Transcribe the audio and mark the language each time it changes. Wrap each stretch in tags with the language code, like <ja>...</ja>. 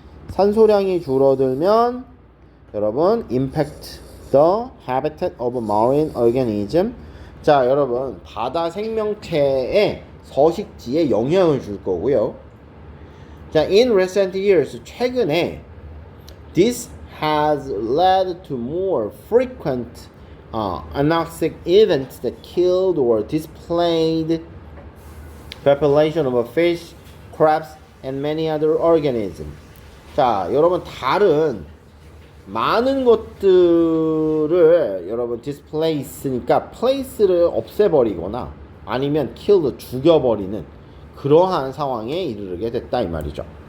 <ko>산소량이 줄어들면 여러분</ko> <en>impact the habitat of marine organism.</en> <ko>자, 여러분 바다 생명체의 서식지에 영향을 줄 거고요.</ko> <en>자, in recent years</en> <ko>최근에</ko> <en>this has led to more frequent anoxic events that killed or displaced population of fish, crabs, and many other organisms.</en> <ko>자, 여러분 다른 많은 것들을 여러분 displace니까 place를 없애버리거나 아니면 killed 죽여버리는 그러한 상황에 이르게 됐다 이 말이죠.</ko>